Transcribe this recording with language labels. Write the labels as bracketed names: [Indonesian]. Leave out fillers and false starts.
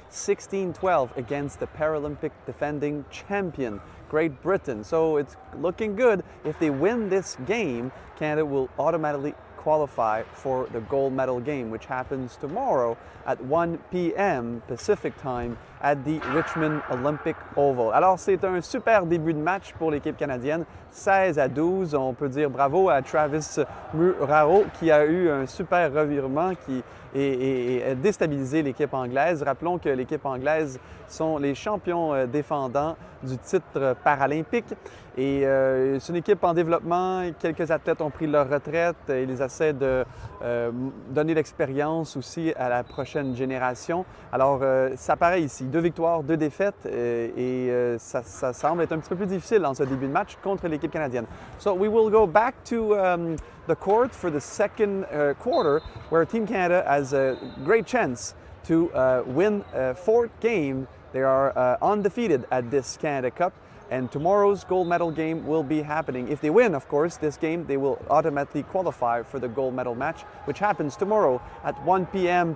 [English] 16-12 against the Paralympic defending champion, Great Britain. So it's looking good. If they win this game, Canada will automatically qualify for the gold medal game, which happens tomorrow at 1 p.m. Pacific time at the Richmond Olympic Oval. [French] Alors, c'est un super début de match pour l'équipe canadienne. 16-12, on peut dire bravo à Travis Muraro qui a eu un super revirement qui a déstabilisé l'équipe anglaise. Rappelons que l'équipe anglaise sont les champions défendants du titre paralympique. Et c'est une équipe en développement. Quelques athlètes ont pris leur retraite. Ils essaient de donner l'expérience aussi à la prochaine génération. Alors, ça paraît ici. 2 victoires, 2 défaites. Ça semble être un petit peu plus difficile en ce début de match contre l'équipe canadienne. [English] So we will go back to the court for the second quarter, where Team Canada has a great chance to win a 4th game. They are undefeated at this Canada Cup. And tomorrow's gold medal game will be happening. If they win, of course, this game, they will automatically qualify for the gold medal match, which happens tomorrow at 1 p.m.